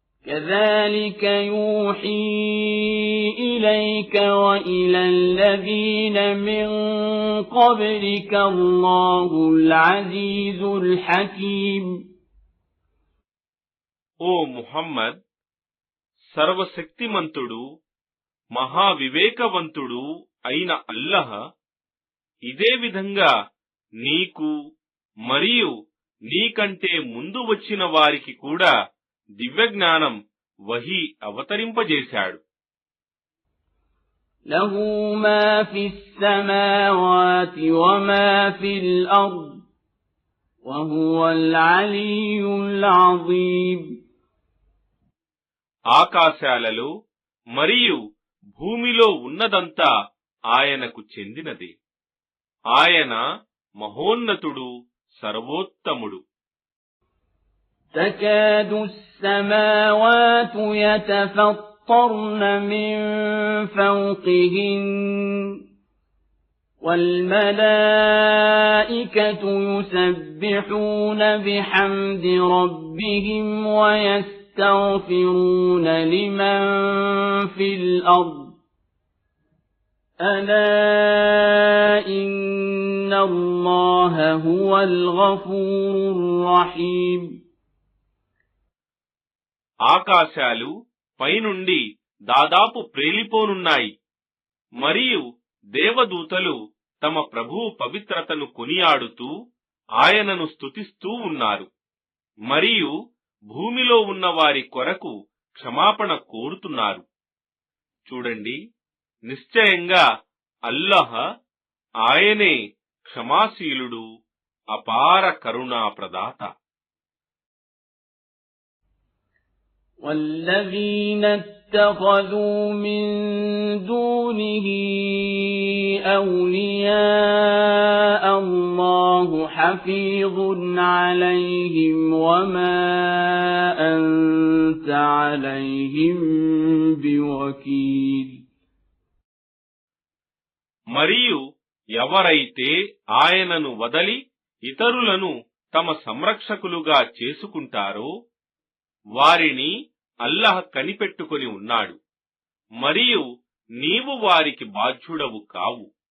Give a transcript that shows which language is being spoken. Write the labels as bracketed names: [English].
[Arabic] كذلك يوحي إليك وإلى الذين من قبلك الله العزيز الحكيم. [Telugu] ఓ ముహమ్మద్, సర్వశక్తిమంతుడు మహావివేకవంతుడు అయిన అల్లాహ్ ఇదే విధంగా నీకు మరియు నీకంటే ముందు వచ్చిన వారికి కూడా దివ్యజ్ఞానం వహీ అవతరింపజేశాడు. [Arabic] له ما في السماوات وما في الأرض وهو العلي العظيم. [Telugu] ఆకాశాలలో మరియు భూమిలో ఉన్నదంతా ఆయనకు చెందినది. ఆయన మహోన్నతుడు, సర్వోత్తముడు. [Arabic] تكاد السماوات يتفطرن من فوقهن والملائكة يسبحون بحمد ربهم ويستغفرون لمن في الأرض ألا إن الله هو الغفور الرحيم. [Telugu] ఆకాశాలు పైనుండి దాదాపు ప్రేలిపోనున్నాయి మరియు దేవదూతలు తమ ప్రభువు పవిత్రతను కొనియాడుతూ ఆయనను స్తుతిస్తూ ఉన్నారు మరియు భూమిలో ఉన్న వారి కొరకు క్షమాపణ కోరుతున్నారు. చూడండి, నిశ్చయంగా అల్లాహ్ ఆయనే క్షమాశీలుడు, అపార కరుణా ప్రదాత. [Arabic] والذين اتخذوا من دونه أولياء الله حفيظ عليهم وما أنت عليهم بوكيل. [Telugu] మరియు ఎవరైతే ఆయనను వదలి ఇతరులను తమ సంరక్షకులుగా చేసుకుంటారో వారిని అల్లాహ్ కనిపెట్టుకొని ఉన్నాడు మరియు నీవు వారికి బాధ్యుడవు కావు.